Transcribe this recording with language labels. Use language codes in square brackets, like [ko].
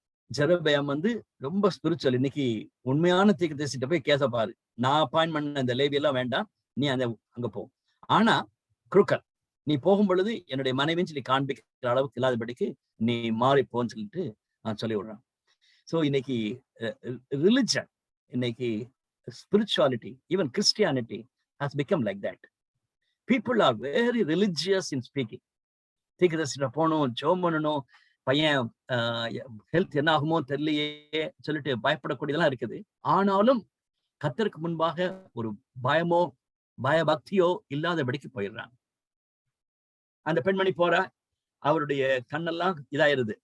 [ta] ஜெரொபெயாம் வந்து ரொம்ப ஸ்பிரிச்சுவல். இன்னைக்கு உண்மையான தீர்க்கதரிசிட்ட போய் கேச பாரு, நான் அப்பாயின்ட் பண்ண அந்த லேவி எல்லாம் வேண்டாம், நீ அங்க போ. ஆனா குருக்கல், நீ போகும் பொழுது என்னுடைய மனைவின்னு சொல்லி காண்பிக்கிற அளவுக்கு இல்லாதபடிக்கு நீ மாறி போன்னு சொல்லிட்டு நான் சொல்லி விடுறேன். ஸோ இன்னைக்கு ரிலிஜன், இன்னைக்கு [en] spirituality, even Christianity has become like that. People are very religious in speaking. [ta] தீர்க்கதரிசிட்ட போகணும், ஜெபம் பண்ணணும், பையன் ஹெல்த் என்ன ஆகுமோ தெரியலையே சொல்லிட்டு பயப்படக்கூடியதெல்லாம் இருக்குது. ஆனாலும் கர்த்தருக்கு முன்பாக ஒரு பயமோ பயபக்தியோ இல்லாதபடிக்கு போயிடுறாங்க. அந்த பெண்மணி போறா, அவருடைய கண்ணெல்லாம் இதாயிருது.